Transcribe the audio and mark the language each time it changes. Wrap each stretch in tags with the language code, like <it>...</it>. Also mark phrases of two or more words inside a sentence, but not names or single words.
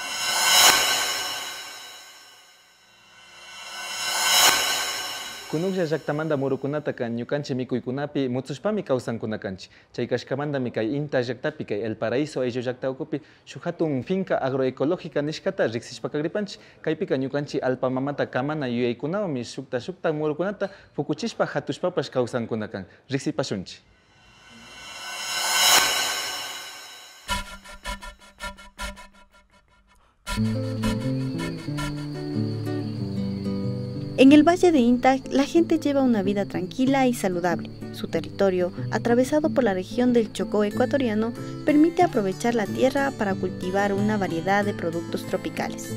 <qu>Kunuklla llaktamanta murukunata kan ñukanchik mikuykunapi mutsushpami kawsankunakanchik. Chay kashkamantami kay Inta llaktapi kay El Paraíso ayllu llakta ukupi shuk hatun</qu> <es>finca agroecológica</es> <qu>nishkata riksishpakagripanchik. Kaypika ñukanchik alpamamata kamana yuyaykunawmi shukta murukunata fukuchishpa hatushpapash kawsankunakan. Riksipashunchik.</qu> <es>En el Valle de Inta, la gente lleva una vida tranquila y saludable. Su territorio, atravesado por la región del Chocó ecuatoriano, permite aprovechar la tierra para cultivar una variedad de productos tropicales.</es>